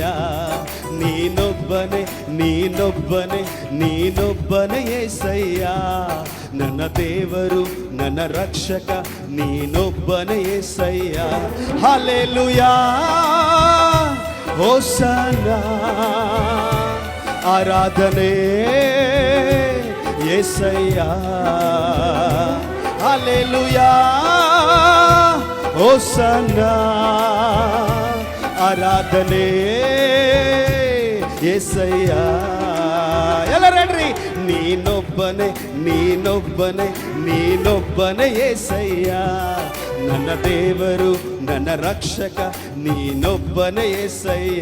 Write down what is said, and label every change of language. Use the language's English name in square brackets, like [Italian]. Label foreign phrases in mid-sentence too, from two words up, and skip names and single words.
[Kannada] ನೀನೊಬ್ಬನೇ, ನೀನೊಬ್ಬನೇ, ನೀನೊಬ್ಬನೇ యేసయ్య, ನನ್ನ ದೇವರು, ನನ್ನ ರಕ್ಷಕ, ನೀನೊಬ್ಬನೇ యేసయ్య. ಹಲ್ಲೆಲೂಯಾ, ಹೋಸನ್ನಾ, ಆರಾಧನೆ యేసయ్య. [Telugu] హల్లెలూయా, హోసన్నా, [Kannada] ಆರಾಧನೆ యేసయ్య. ಎಲ್ಲರೂ ಹೇಳ್ರಿ, ನೀನೊಬ್ಬನೇ, ನೀನೊಬ್ಬನೇ, ನೀನೊಬ್ಬನೇ యేసయ్య, ನನ್ನ ದೇವರು, ನನ್ನ ರಕ್ಷಕ, ನೀನೊಬ್ಬನೇ యేసయ్య.